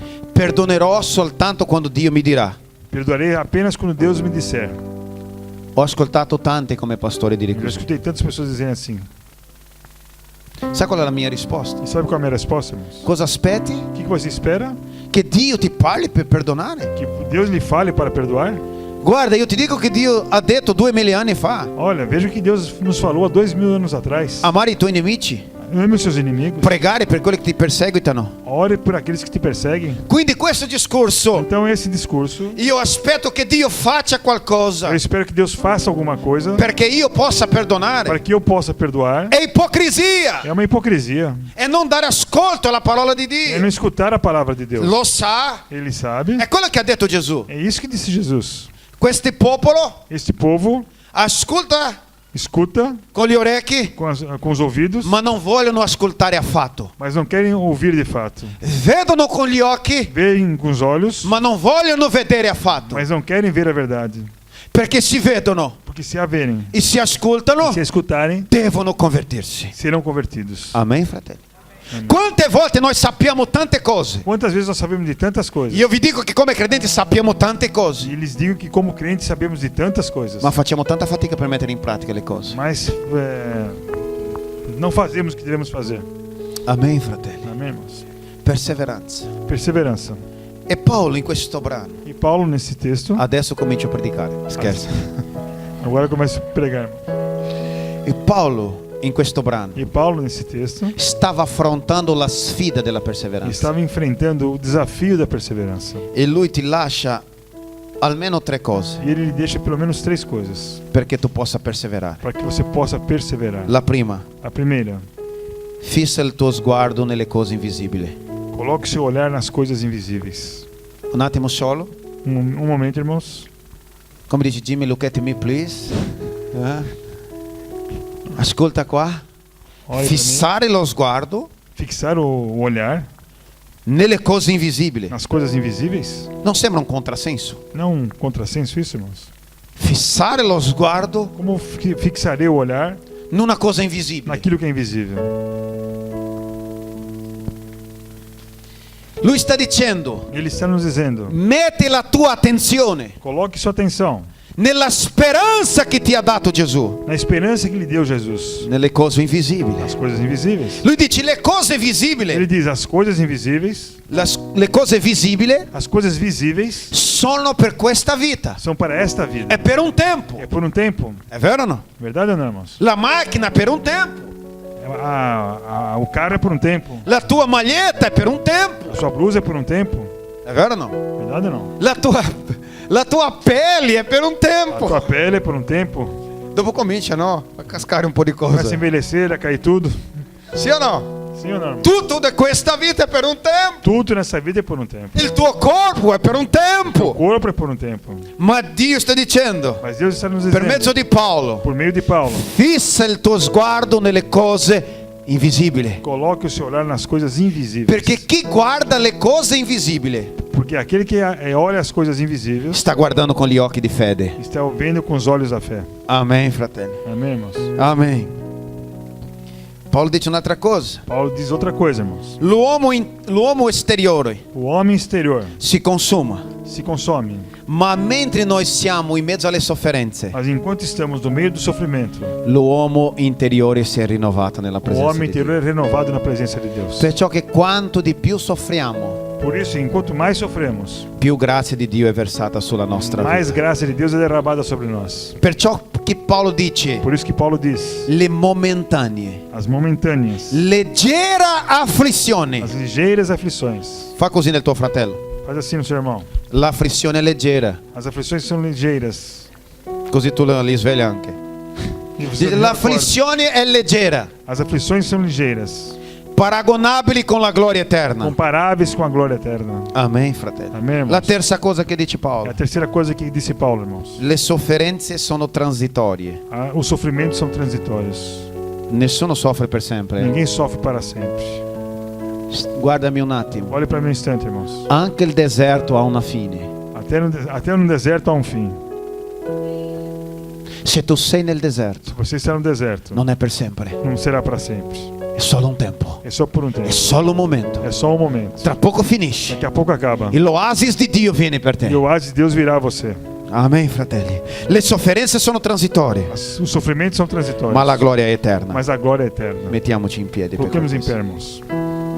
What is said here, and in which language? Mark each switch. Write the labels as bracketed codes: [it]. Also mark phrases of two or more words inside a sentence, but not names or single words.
[it] Perdonerò soltanto quando Dio mi dirà. [pt] Perdoarei apenas quando Deus me disser. [it] Ho ascoltato tante come pastore dire [pt] Eu já [it] così. [pt] escutei tantas pessoas dizerem assim. [it] Sai qual è la mia risposta? [pt] E sabe qual é a minha resposta, irmãos? [it] Cosa aspetti? [pt] O que você espera? [it] Che Dio ti parli per perdonare? [pt] Que Deus lhe fale para perdoar? [it] Guarda, io ti dico che Dio ha detto 2000 anni fa: [pt] Olha, veja o que Deus nos falou há 2000 anos atrás. [it] amare i tuoi nemici, [pt] Ame os seus inimigos. [it] pregare per quelli che ti perseguitano. [pt] Ore por aqueles que te perseguem. [it] Quindi questo discorso, [pt] Então esse discurso, [it] io aspetto che Dio faccia qualcosa [pt] eu espero que Deus faça alguma coisa [it] perché io possa [pt] para [it] perdonare. [pt] que eu possa perdoar. [it] È ipocrisia, [pt] É uma hipocrisia. [it] è non dare ascolto alla parola di [pt] É não [it] Dio. [pt] escutar a palavra de Deus. [it] Lo sa, [pt] Ele sabe. [it] è quello che ha detto Gesù. [pt] É isso que disse Jesus. [it] Questo popolo [pt] Este povo [it] ascolta [pt] escuta [it] con gli orecchi, [pt] com os ouvidos, [it] ma non vogliono ascoltare affatto. [pt] mas não querem ouvir de fato. [it] Vedono con gli occhi, [pt] Veem com os olhos, [it] ma non vogliono vedere affatto. [pt] mas não querem ver a verdade. [it] Perché si vedono [pt] Porque se a verem, [it] e si ascoltano, [pt] se a escutarem, [it] devono convertirsi. [pt] serão convertidos. [it] Amen, fratelli? Quante volte noi sappiamo tante cose? [pt] Quantas vezes nós sabemos de tantas coisas? [it] Io vi dico che come credenti sappiamo tante cose, [pt] E lhes digo que como crentes sabemos de tantas coisas, [it] ma facciamo tanta fatica per mettere in pratica le cose. [pt] mas não fazemos o que devemos fazer. [it] Amen, fratelli? [pt] Amém, irmãos? [it] Perseveranza. [pt] Perseverança. [it] E Paolo in questo brano, [pt] E Paulo nesse texto, [it] adesso comincio a predicare, scherzo. [pt] agora começa a pregar. [it] E Paolo in questo brano [pt] E Paulo nesse texto [it] stava affrontando la sfida della perseveranza. [pt] estava enfrentando o desafio da perseverança. [it] E lui ti lascia almeno 3 cose [pt] E ele lhe deixa pelo menos 3 coisas [it] perché tu possa perseverare. [pt] para que você possa perseverar. [it] La prima, [pt] A primeira, [it] fissa il tuo sguardo nelle cose invisibili. [pt] coloque seu olhar nas coisas invisíveis. [it] Un attimo solo. [pt] Um momento, irmãos. [it] Come dice Jimmy, [en] look at me please. [it] Ascolta qua. [pt] Olhe pra mim. [it] Fissare lo sguardo [pt] Fixar o olhar [it] nelle cose invisibili. [pt] nas coisas invisíveis. [it] Non sembra un contrassenso? [pt] Não um contrassenso isso, irmãos? [it] Fissare lo sguardo [pt] Como fixarei o olhar [it] numa cosa invisibile. [pt] naquilo que é invisível? [it] Lui sta dicendo: [pt] Ele está nos dizendo: [it] metti la tua attenzione [pt] coloque sua atenção [it] nella speranza che ti ha dato Gesù, [pt] na esperança que lhe deu Jesus, [it] nelle cose invisibili. [pt] nas coisas invisíveis. [it] Lui dice le cose [pt] Ele [it] visibili, [pt] diz: as coisas invisíveis, [it] le cose visibili [pt] as coisas visíveis [it] sono per questa vita, [pt] são para esta vida. [it] è per un tempo, [pt] É por um tempo. [it] è vero o no? [pt] Verdade ou não, irmãos? [it] La macchina per un tempo, [pt] O carro é por um tempo. [it] la tua maglietta è per un tempo, [pt] A sua blusa é por um tempo. [it] è vero o no? [pt] Verdade ou não? [it] La tua pelle è per un [pt] A [it] tempo. [pt] tua pele é por um tempo. [it] Dopo comincia, no? A cascare un po' di [pt] Vai se [it] cose. [pt] envelhecer, a cair tudo. [it] Sì o no? [pt] Sim ou não? Irmão? [it] Tutto di questa vita è per un tempo. [pt] Tudo nessa vida é por um tempo. [it] Il tuo corpo è per un [pt] O [it] tempo. [pt] corpo é por um tempo. [it] Ma Dio sta dicendo, [pt] Mas Deus está nos [it] per mezzo [pt] dizendo, [it] di Paolo, [pt] por meio de Paulo, [it] fissa il tuo sguardo nelle cose invisibili. [pt] coloque o seu olhar nas coisas invisíveis. [it] Perché chi guarda le cose invisibili [pt] Porque aquele que olha as coisas invisíveis [it] sta guardando con gli occhi di fede. [pt] está vendo com os olhos da fé. [it] Amen, fratelli. [pt] Amém, irmãos? [it] Amen. Paolo dice un'altra cosa. [pt] Paulo diz outra coisa, irmãos. [it] L'uomo esteriore [pt] O homem exterior [it] si consuma, [pt] se consome, [it] ma mentre noi siamo in mezzo alle sofferenze, [pt] mas enquanto estamos no meio do sofrimento, [it] l'uomo interiore si è rinnovato nella [pt] o [it] presenza [pt] homem [it] di Dio. [pt] interior é renovado na presença de Deus. [it] Perciò che quanto di più soffriamo, [pt] Por isso, enquanto mais sofremos, [it] più grazia di Dio è versata sulla nostra [pt] mais [it] vita. [pt] graça de Deus é derramada sobre nós. [it] Perciò che Paolo dice [pt] Por isso que Paulo diz: [it] le momentanee, [pt] as momentâneas, [it] leggera afflizione. [pt] as ligeiras aflições. [it] Fa così nel tuo fratello. [pt] Faz assim no seu irmão. [it] L'afflizione è leggera, [pt] As aflições são ligeiras. [it] così tu li svegli anche. [pt] E você não acorda. [it] L'afflizione è leggera, [pt] As aflições são ligeiras, [it] paragonabili con la gloria eterna. [pt] comparáveis com a glória eterna. [it] Amen, fratello. [pt] Amém, irmãos? [it] La terza cosa che dice [pt] É a [it] Paolo: [pt] terceira coisa que disse Paulo, irmãos. [it] le sofferenze sono transitorie. [pt] Os sofrimentos são transitórios. [it] Nessuno soffre per sempre. [pt] Ninguém sofre para sempre. [it] Guardami un attimo. [pt] Olhe para mim um instante, irmãos. [it] Anche il deserto ha una fine. [pt] Até no deserto há um fim. [it] Se tu sei nel deserto, [pt] Se você está no deserto, [it] non è per sempre, [pt] não será para sempre. [it] è solo un tempo, [pt] É só por um tempo. [it] è solo un momento. [pt] É só um momento. [it] Tra poco finisce. [pt] Daqui a pouco acaba. [it] E l'oasis di Dio viene per [pt] E [it] te. [pt] o oásis de Deus virá a você. [it] Amen, fratelli. Le sofferenze sono transitorie, [pt] Os sofrimentos são transitórios. [it] ma la gloria è eterna. [pt] Mas a glória é eterna. [it] Mettiamoci in piedi per [pt] Coloquemos em [it] questo. [pt] pé, irmãos.